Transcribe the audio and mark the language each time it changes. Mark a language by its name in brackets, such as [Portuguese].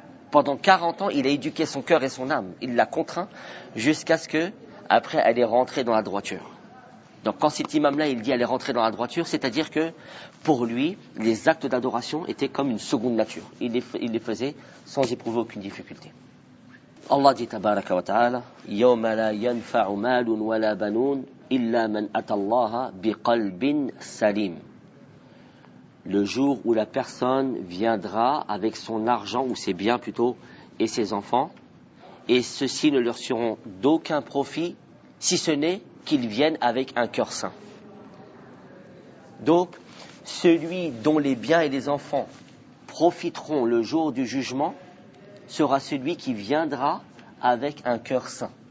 [French] Pendant 40 ans, il a éduqué son cœur et son âme. Il l'a contraint jusqu'à ce que, après, elle est rentrée dans la droiture. Donc, quand cet imam-là, il dit qu'elle est rentrée dans la droiture, c'est-à-dire que, pour lui, les actes d'adoration étaient comme une seconde nature. Il les faisait sans éprouver aucune difficulté. Allah dit, [Arabic] tabaraka wa ta'ala, يَوْمَ لَا يَنْفَعُ مَالٌ وَلَا بَنُونَ إِلَّا مَنْ أَتَى اللَّهَ بِقَلْبٍ سَلِيمٍ. [French] Le jour où la personne viendra avec son argent, ou ses biens plutôt, et ses enfants, et ceux-ci ne leur seront d'aucun profit, si ce n'est qu'ils viennent avec un cœur sain. Donc, celui dont les biens et les enfants profiteront le jour du jugement, sera celui qui viendra avec un cœur sain.